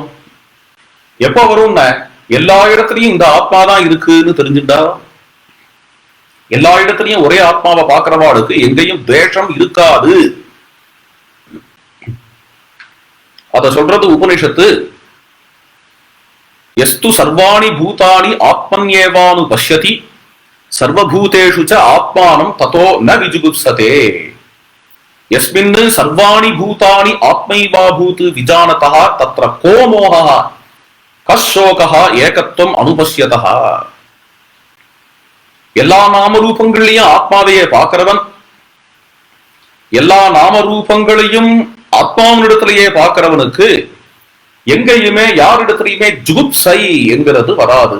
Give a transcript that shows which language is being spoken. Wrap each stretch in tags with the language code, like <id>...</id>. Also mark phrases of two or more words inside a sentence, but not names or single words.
<ta>எப்போ வரும்னா எல்லா இடத்துலயும் இந்த ஆத்மா தான் இருக்குன்னு தெரிஞ்சுட்டா, எல்லா இடத்துலயும் ஒரே ஆத்மாவை பார்க்கிறவாளுக்கு எங்கேயும் துவேஷம் இருக்காது. அத சொல்றது உபனிஷத்து.</ta> <sa>यस्तु सर्वाणि भूतानि आत्मन्येवानु पश्यति सर्वभूतेषु च आत्मानं ततो न विजुगुप्सते. यस्मिन् सर्वाणि भूतानि आत्मैवाभूत् विजानतः तत्र को मोहः कः शोकः एकत्वम् अनुपश्यतः.</sa> <ta>எல்லா நாமரூபங்களையும் ஆத்மாவையே பார்க்கிறவன், எல்லா நாமரூபங்களையும் ஆத்மாவினிடத்திலேயே பார்க்கிறவனுக்கு எங்கேயுமே யாரிடத்திலையுமே ஜுகுப்சை என்கிறது வராது.</ta>